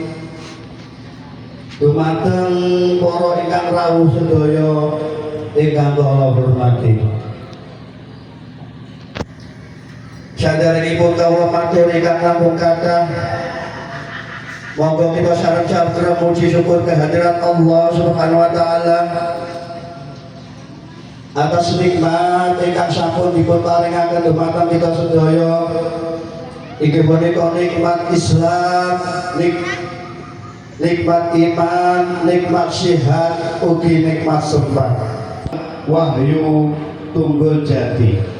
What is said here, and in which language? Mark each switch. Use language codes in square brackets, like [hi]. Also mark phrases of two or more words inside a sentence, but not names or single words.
[jv] Dumateng para ingkang rawuh sedaya ingkang kula hormati. Saderengipun kawula matur ingkang langkung kathah, monggo kita sareng-sareng muji syukur kehadirat Allah [ar] سبحانه وتعالى [jv] atas nikmat ingkang sampun dipun paringaken dumateng kita sedaya. Inggih punika nikmat Islam, nikmat iman, nikmat sehat, ugi nikmat sempat. Wahyu Tunggul Jati.